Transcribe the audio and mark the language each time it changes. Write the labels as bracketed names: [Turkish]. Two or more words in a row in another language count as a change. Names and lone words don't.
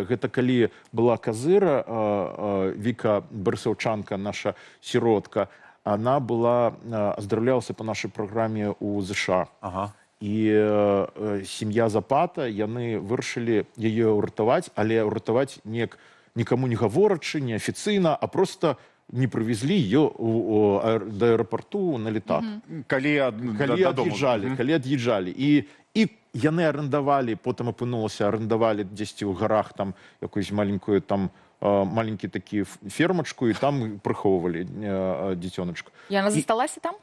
[Belarusian] Гэта калі была казыра, Віка Барысаўчанка, наша сіротка, она была, аздараўлялася па нашай праграме ў ЗША. І сям'я Запата, яны вырашылі яе ўратаваць, але ўратаваць нікому не гаворачы, не афіцыйна, а просто не прывезлі ее до аэропорту на летак. Калі ад'язджалі. І яны арендавалі, потым апынулася, арендавалі дзесьці ў гарах там якусь маленькую, там маленькі такі фермачку, і там прыхоўвалі дзіцёначку. Яна засталася там?